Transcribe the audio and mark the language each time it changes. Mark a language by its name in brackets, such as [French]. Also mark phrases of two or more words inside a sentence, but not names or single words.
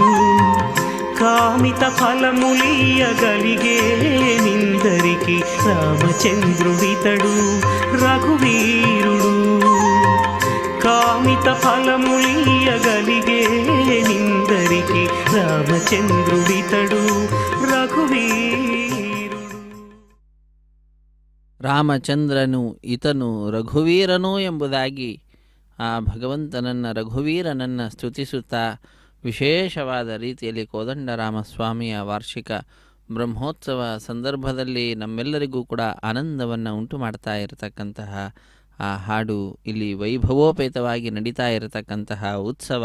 [Telugu] కామిత ఫలములియగలిగే నిందరికి రామచంద్రుడితడు రఘువీరుడు కామిత ఫలములియగలిగే నిందరికి రామచంద్రుడితడు రఘువీరుడు. [Kannada] ರಾಮಚಂದ್ರನು ಈತನು ರಘುವೀರನು ಎಂಬುದಾಗಿ ಆ ಭಗವಂತನನ್ನು ರಘುವೀರನನ್ನು ಸ್ತುತಿಸುತ್ತಾ ವಿಶೇಷವಾದ ರೀತಿಯಲ್ಲಿ ಕೋದಂಡರಾಮಸ್ವಾಮಿಯ ವಾರ್ಷಿಕ ಬ್ರಹ್ಮೋತ್ಸವ ಸಂದರ್ಭದಲ್ಲಿ ನಮ್ಮೆಲ್ಲರಿಗೂ ಕೂಡ ಆನಂದವನ್ನು ಉಂಟು ಮಾಡ್ತಾ ಇರತಕ್ಕಂತಹ ಆ ಹಾಡು ಇಲ್ಲಿ ವೈಭವೋಪೇತವಾಗಿ ನಡೀತಾ ಇರತಕ್ಕಂತಹ ಉತ್ಸವ.